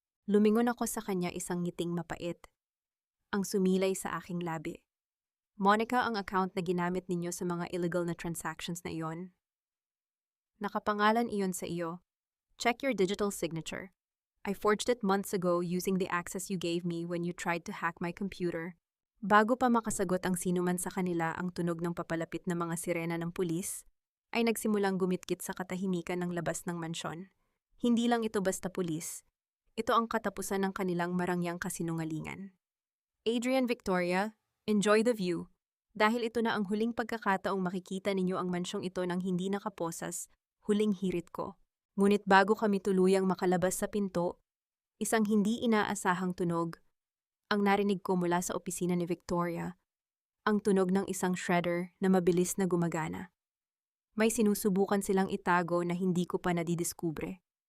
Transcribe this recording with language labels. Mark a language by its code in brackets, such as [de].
[tl] Lumingon ako sa kanya, isang ngiting mapait. Ang sumilay sa aking labi. Monica, ang account na ginamit ninyo sa mga illegal na transactions na iyon. Nakapangalan iyon sa iyo. [en] Check your digital signature. I forged it months ago using the access you gave me when you tried to hack my computer. [tl] Bago pa makasagot ang sinuman sa kanila, ang tunog ng papalapit na mga sirena ng pulis ay nagsimulang gumitkit sa katahimikan ng labas ng mansyon. Hindi lang ito basta pulis. Ito ang katapusan ng kanilang marangyang kasinungalingan. [en] Adrian, Victoria, enjoy the view. [tl] Dahil ito na ang huling pagkakataong makikita ninyo ang mansyong ito nang hindi nakaposas, huling hirit ko. Ngunit bago kami tuluyang makalabas sa pinto, isang hindi inaasahang tunog ang narinig ko mula sa opisina ni Victoria. Ang tunog ng isang shredder na mabilis na gumagana. May sinusubukan silang itago na hindi ko pa nadidiskubre.